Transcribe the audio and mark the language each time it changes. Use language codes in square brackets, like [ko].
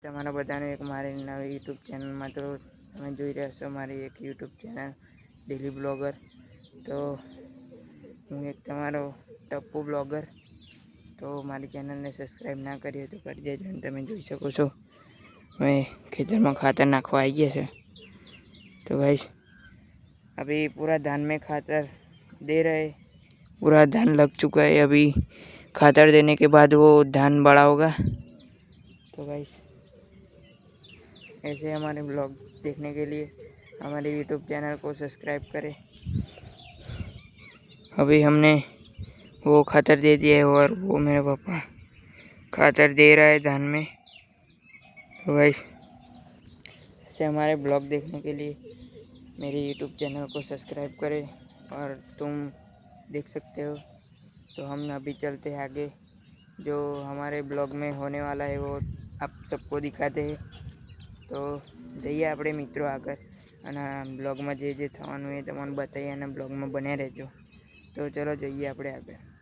[gu] તમારા બધાને એક મારી નવી યુટ્યુબ ચેનલમાં તો તમે જોઈ રહ્યા છો મારી એક યુટ્યુબ ચેનલ ડેલી બ્લોગર. તો હું એક તમારો ટપ્પુ બ્લોગર. તો મારી ચેનલને સબસ્ક્રાઈબ ના કરી હોય તો કરી દેજો. અને તમે જોઈ શકો છો અમે ખેતરમાં [hi] खातर नाखवा आई गए थे. तो भाई अभी पूरा धान में खातर दे रहे, पूरा धान लग चुका है. अभी खातर देने के बाद वो धान बड़ा होगा. तो भाई ऐसे हमारे ब्लॉग देखने के लिए हमारे यूट्यूब चैनल को सब्सक्राइब करें. अभी हमने वो खातर दे दिया है और वो मेरे पापा खातर दे रहा है धान में. तो भाई ऐसे हमारे ब्लॉग देखने के लिए मेरी यूट्यूब चैनल को सब्सक्राइब करें. और तुम देख सकते हो. तो हम अभी चलते हैं आगे. जो हमारे ब्लॉग में होने वाला है वो आप सबको दिखाते हैं. [gu] तो જઈએ આપણે મિત્રો આગળ અને બ્લોગમાં જે થવાનું એ તમને બતાવીએ અને બ્લોગમાં બન્યા રહેજો. તો ચલો જઈએ આપણે આગળ.